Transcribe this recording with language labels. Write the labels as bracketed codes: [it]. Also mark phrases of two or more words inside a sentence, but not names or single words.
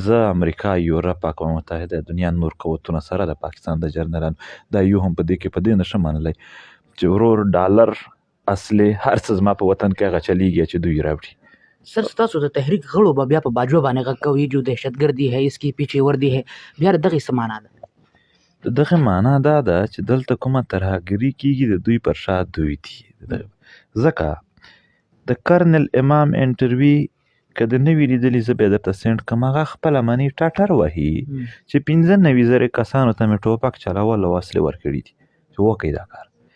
[ps] زه امریکا، یورپ، اقوام متحده، دنیا نور قوتونه سره د پاکستان د جرنرالانو دا یو هم په دې کې په دې نشم منلی چې ورور ډالر اصلي هر څه زما په وطن کې هغه چلیږي چې دوی راوړي. سر ستاسو د تحریک غړو به بیا په باجوه باندې غږ کوي [ur] جو دهشتګردي ہے اس کی پیچھے وردی ہے، [ps] بیا د دغې څه معنا ده؟ د دغه معنا دا ده چې دلته کومه ترهګري کیږي د دوی پر شا دوی دي. ځکه د کرنل امام انټرویو که د نوي لیدلي زه بیا درته سینډ کړم، هغه خپله مني ټاټر وهي چې 95,000 کسانو ته مې ټوپک چلول او وسلې ورکړي دي چې وکړئ دا کار.